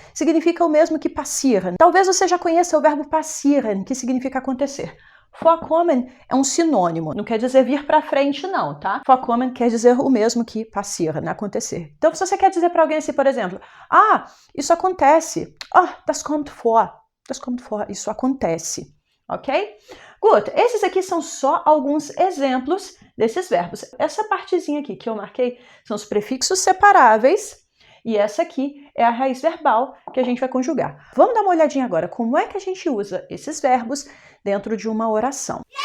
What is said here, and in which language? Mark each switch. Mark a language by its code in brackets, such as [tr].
[pt] Significa o mesmo que passieren. Talvez você já conheça o verbo passieren, que significa acontecer. Vorkommen é um sinônimo, não quer dizer vir para frente não, tá? Vorkommen quer dizer o mesmo que passieren, acontecer. Então, se você quer dizer para alguém assim, por exemplo, isso acontece. [de] Das kommt vor. Das kommt vor, [pt] isso acontece. Ok? Gut, esses aqui são só alguns exemplos desses verbos. Essa partezinha aqui que eu marquei são os prefixos separáveis e essa aqui é a raiz verbal que a gente vai conjugar. Vamos dar uma olhadinha agora como é que a gente usa esses verbos dentro de uma oração.